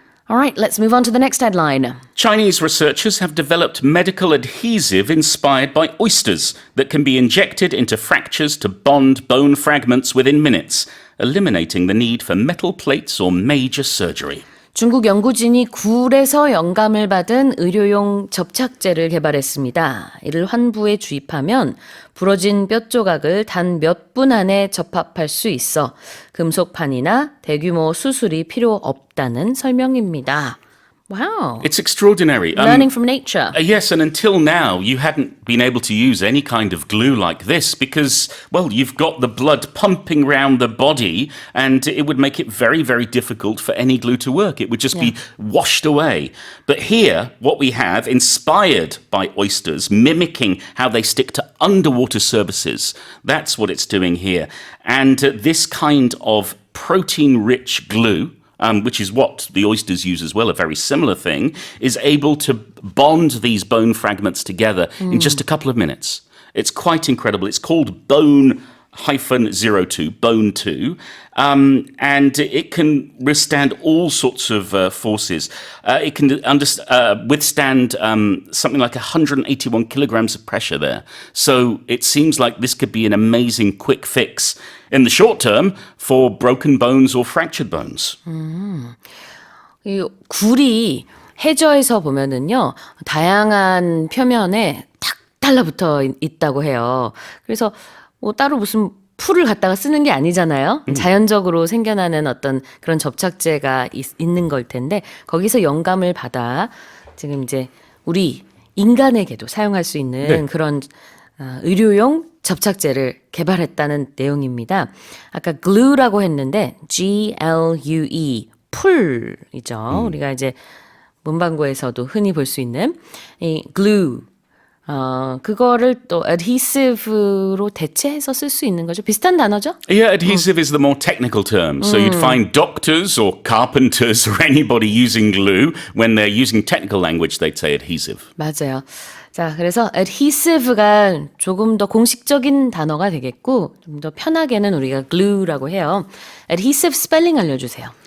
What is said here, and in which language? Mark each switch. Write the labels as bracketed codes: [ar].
[en] All right, let's move on to the next headline. Chinese researchers have developed medical adhesive inspired by oysters that can be injected into fractures to bond bone fragments within minutes, eliminating the need for metal plates or major surgery. [ko] 중국 연구진이 굴에서 영감을 받은 의료용 접착제를 개발했습니다. 이를 환부에 주입하면 부러진 뼈 조각을 단 몇 분 안에 접합할 수 있어 금속판이나 대규모 수술이 필요 없다는 설명입니다. [en] Wow. It's extraordinary. Learning from nature. Yes, and until now, you hadn't been able to use any kind of glue like this because, well, you've got the blood pumping around the body and it would make it very, very difficult for any glue to work. It would just be washed away. But here, what we have, inspired by oysters, mimicking how they stick to underwater surfaces, that's what it's doing here. And this kind of protein-rich glue, which is what the oysters use as well, a very similar thing, is able to bond these bone fragments together in just a couple of minutes. It's quite incredible. It's called Bone-02, Bone 2, and it can withstand all sorts of forces. It can withstand something like 181 kilograms of pressure there. So it seems like this could be an amazing quick fix in the short term for broken bones or fractured bones. [ko] 이 굴이 해저에서 보면은요, 다양한 표면에 탁 달라붙어 있다고 해요. 그래서 뭐 따로 무슨 풀을 갖다가 쓰는 게 아니잖아요. 자연적으로 생겨나는 어떤 그런 접착제가 있는 걸 텐데 거기서 영감을 받아 지금 이제 우리 인간에게도 사용할 수 있는 그런 의료용 접착제를 개발했다는 내용입니다. 아까 glue라고 했는데 Glue, 풀이죠. 우리가 이제 문방구에서도 흔히 볼 수 있는 이 glue, 그거를 또 adhesive로 대체해서 쓸 수 있는 거죠. 비슷한 단어죠? [en] Yeah, adhesive is the more technical term. So you'd find doctors or carpenters or anybody using glue. When they're using technical language, they'd say adhesive. [ko] 맞아요. 자, 그래서 adhesive가 조금 더 공식적인 단어가 되겠고 좀 더 편하게는 우리가 glue라고 해요. adhesive 스펠링 알려주세요.